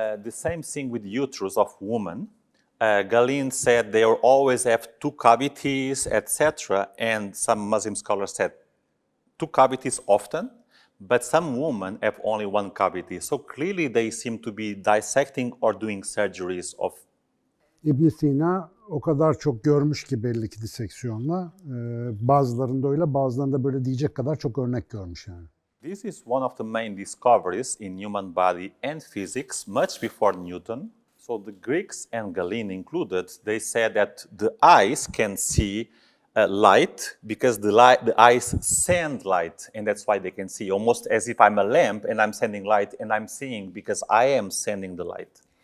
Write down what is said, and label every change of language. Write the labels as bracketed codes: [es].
[en] The same thing with uterus of women. Galen said they will always have 2 cavities, etc., and some Muslim scholars said 2 cavities often, but some women have only 1 cavity. So clearly they seem to be dissecting or doing surgeries of. [tr] İbn Sina o kadar çok görmüş ki belli ki diseksiyonla. Bazılarında öyle, bazılarında böyle diyecek kadar çok örnek görmüş yani. [en] This is one of the main discoveries in human body and physics much before Newton. So the Greeks and Galen included, they said that the eyes can see light because the eyes send light, and that's why they can see, almost as if I'm a lamp and I'm sending light and I'm seeing because I am sending the light.